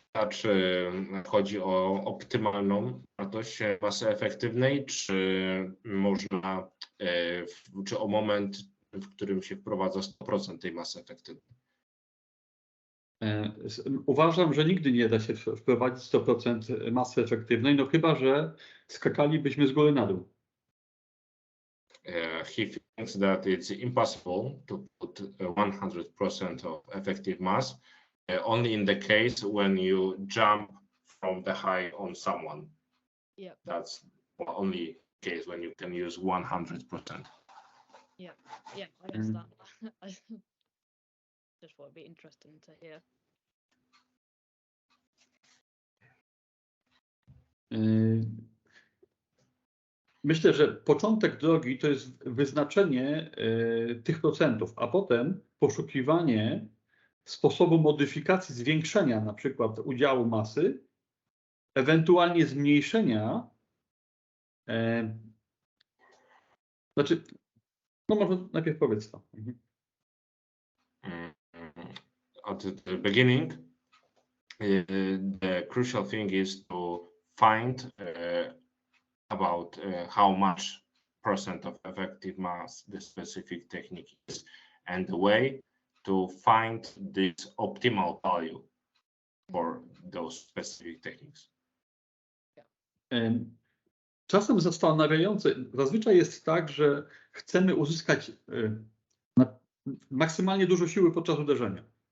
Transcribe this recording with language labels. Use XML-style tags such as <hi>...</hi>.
<pl>Czy chodzi o optymalną wartość masy efektywnej, czy można, czy o moment, w którym się wprowadza 100% tej masy efektywnej? Uważam, że nigdy nie da się wprowadzić 100% masy efektywnej, no chyba że skakalibyśmy z góry na dół.</pl> <en>He thinks that it's impossible to put 100% of effective mass only in the case when you jump from the high on someone. Yeah. That's the only case when you can use 100%. Yeah, I understand. Just thought it'd be interesting to hear.</en> <pl>Myślę, że początek drogi to jest wyznaczenie tych procentów, a potem poszukiwanie sposobu modyfikacji, zwiększenia na przykład udziału masy, ewentualnie zmniejszenia. Znaczy, no może najpierw powiedz to.</pl> <en>At the beginning, the crucial thing is to find about how much percent of effective mass the specific technique is, and the way to find this optimal value for those specific techniques.</en> <pl>Czasem zastanawiające, zazwyczaj jest tak, że chcemy uzyskać maksymalnie dużo siły podczas uderzenia.</pl>